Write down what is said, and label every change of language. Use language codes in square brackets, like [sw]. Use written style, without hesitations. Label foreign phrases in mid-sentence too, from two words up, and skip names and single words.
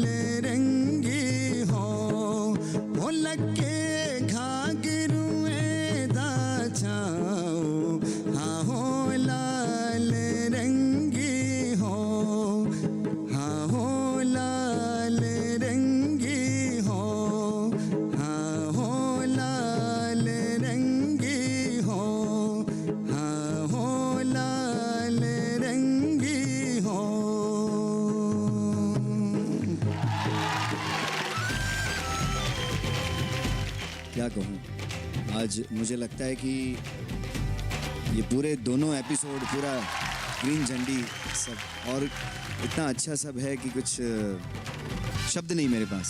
[cdh] रंगी हो, वो लक्के घाघरुए दा चाओ, हाँ हो लाल रंगी हो, हाँ हो लाल रंगी हो, हाँ हो लाल रंगी हो, हाँ हो लाल रंगी हो। [hi] क्या कहूँ, आज मुझे लगता है कि ये पूरे दोनों एपिसोड, पूरा ग्रीन झंडी सब, और इतना अच्छा सब है कि कुछ शब्द नहीं मेरे पास।